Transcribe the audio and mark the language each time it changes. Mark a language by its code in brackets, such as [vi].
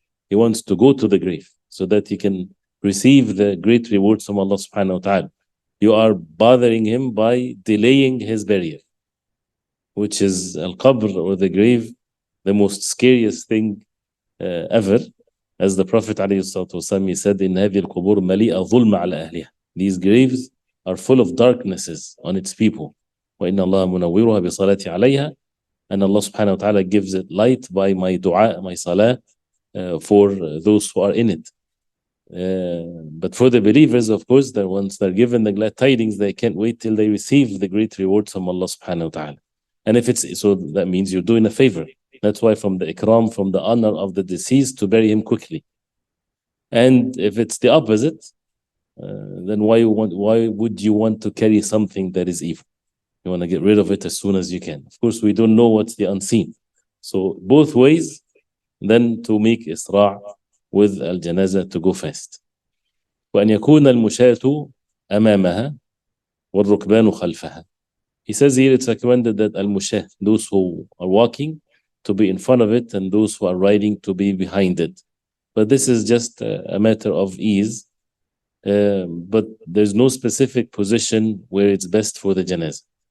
[en] He wants to go to the grave so that he can receive the great rewards from Allah subhanahu wa ta'ala. You are bothering him by delaying his burial, which is al-qabr or the grave, the most scariest thing ever. As the Prophet ﷺ said, in [ar] هذه القبور مليئة ظلم على أهلها. [en] These graves are full of darknesses on its people. [ar] وإن الله منورها بصلاة عليها. [en] And Allah subhanahu wa ta'ala gives it light by my dua, my salah, for those who are in it. But for the believers, of course, that once they're given the glad tidings, they can't wait till they receive the great rewards from Allah subhanahu wa ta'ala. And if it's so, that means you're doing a favor. That's why from the ikram, from the honor of the deceased, to bury him quickly. And if it's the opposite, then why would you want to carry something that is evil? You want to get rid of it as soon as you can. Of course, we don't know what's the unseen. So both ways, then to make isra' with al-janazah, to go fast. [ar] وأن يكون المشاة أمامها والركبان خلفها. [en] He says here it's recommended that al-mushah, those who are walking, to be in front of it, and those who are riding to be behind it. But this is just a matter of ease. But there's no specific position where it's best for the janazah.